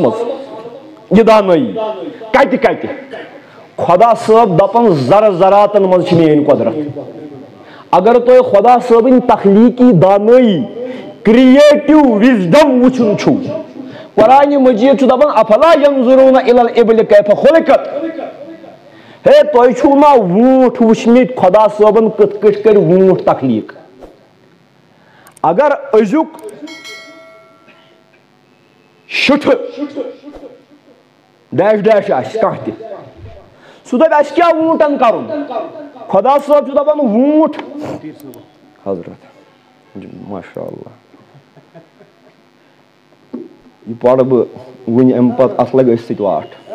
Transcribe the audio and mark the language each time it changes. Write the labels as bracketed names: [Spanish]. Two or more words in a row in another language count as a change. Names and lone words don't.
[Kashmiri] منٛز یہ دانٲیی کتہِ کتہِ خۄدا صٲب دپان زر زراتن منٛز چھِ میٲنۍ قۄدرت اگر تۄہہِ خۄدا صٲبٕنۍ تخلیٖقی دانٲیی [English] creative wisdom [Kashmiri] وٕچھُن چھُو قرآنہِ مجیٖد چھُ دپان [Arabic] افلا ینظرون الی الابل کیف خلقت [Kashmiri] ہے تۄہہِ چھُو نا ووٗنٛٹھ وٕچھمٕتۍ خۄدا صٲبن کِتھ کٔٹھۍ کٔرۍ ووٗنٛٹھ تخلیٖق اگر أزیُک شُٹھٕ ڈیش ڈیش آسہِ کانٛہہ تہِ سُہ دپہِ اسہِ کیٛاہ ووٗنٛٹن کرُن خۄدا صٲب چھُ دپان ووٗنٛٹھ حضرت [Arabic] ماشاء اللہ [Kashmiri] یہ پرٕ بہٕ وٕنہِ امہِ پتہٕ اتھ لگہِ أتھۍ سۭتۍ واٹھ